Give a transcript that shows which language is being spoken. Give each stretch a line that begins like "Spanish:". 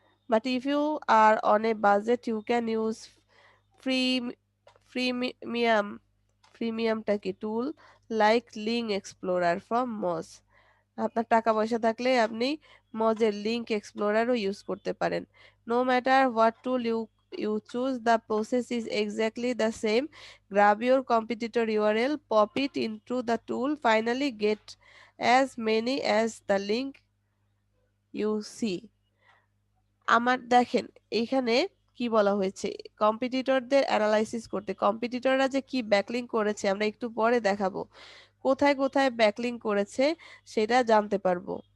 English: But if you are on a budget, you can use free freemium freemium টাকি tool like link explorer from Moz.
Bangla: আপনার টাকা পয়সা থাকলে আপনি মজের লিঙ্ক এক্সপ্লোরারও ইউজ করতে পারেন।
English: No matter what tool you choose, the process is exactly the same. Grab your competitor URL, pop it into the tool, finally get as many as the link you see.
Bangla: আমার দেখেন এইখানে কি বলা হয়েছে, কম্পিটিটরদের analysis করতে। কম্পিটিটররা যে কি backlink করেছে আমরা একটু পরে দেখাবো, কোথায় কোথায় ব্যাকলিংক করেছে সেটা জানতে পারবো।